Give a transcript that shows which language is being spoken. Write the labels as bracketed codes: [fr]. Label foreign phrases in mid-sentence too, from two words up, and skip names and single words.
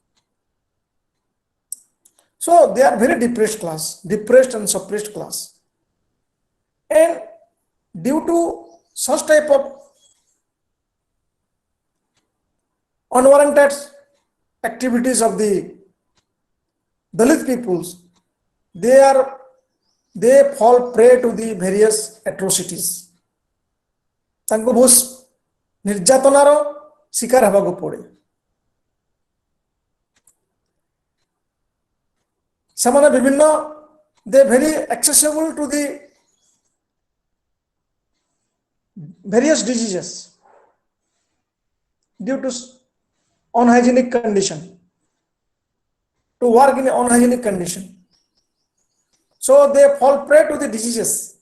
[en] So they are very depressed and suppressed class, and due to such type of unwarranted activities of the Dalit peoples, they are they fall prey to the various atrocities. [or] ତାଙ୍କୁ ବହୁତ ନିର୍ଯାତନାର ଶିକାର ହେବାକୁ ପଡ଼େ। ସେମାନେ ବିଭିନ୍ନ [en] they very accessible to the various diseases due to unhygienic condition, to work in unhygienic condition. So they fall prey to the diseases.